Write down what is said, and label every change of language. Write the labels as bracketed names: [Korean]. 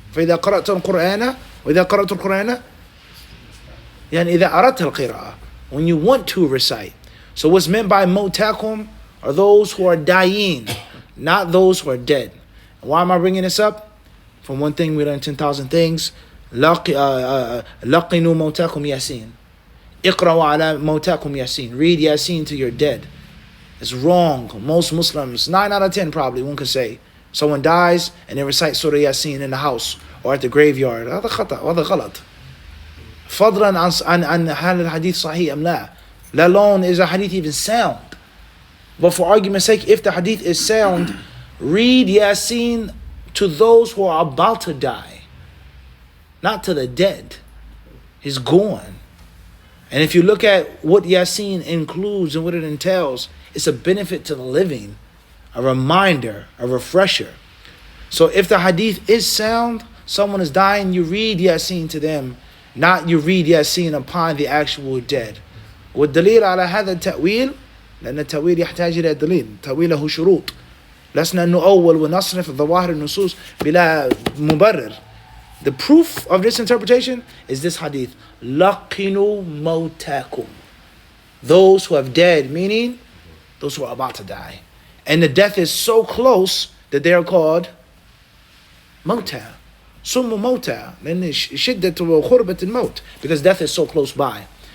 [Arabic] فإذا قرأت القرآن وإذا قرأت القرآن يعني إذا أردت القراءة. [English] When you want to recite. So what's meant by motakum are those who are dying, not those who are dead. Why am I bringing this up? From one thing we learn 10,000 things. [Arabic] لقنوا موتاكم ياسين. اقرأوا على موتاكم ياسين. [English] Read Yasin to your dead. It's wrong. Most Muslims, 9 out of 10 probably, one could say, someone dies and they recite Surah Yasin in the house or at the graveyard. [Arabic] هذا خطأ وهذا غلط. فضلا عن هل الحديث صحيح أم لا. [English] Let alone is a hadith even sound. But for argument's sake, if the hadith is sound, read Yasin to those who are about to die, not to the dead. He's gone. And if you look at what Yasin includes and what it entails, it's a benefit to the living, a reminder, a refresher. So if the hadith is sound, someone is dying, you read Yasin to them, not you read Yasin upon the actual dead. [Arabic] والدليل على هذا التأويل لأن التأويل يحتاج إلى دليل تأويله شروط لسنا نؤول ونصرف ظواهر النصوص بلا مبرر. [English] The proof of this interpretation is this hadith. [Arabic] لقنوا موتاكم. [English] Those who have died, meaning those who are about to die. And the death is so close that they are called mota. Summu mota. [Arabic] شدة وخربة الموت. [English] Because death is so close by.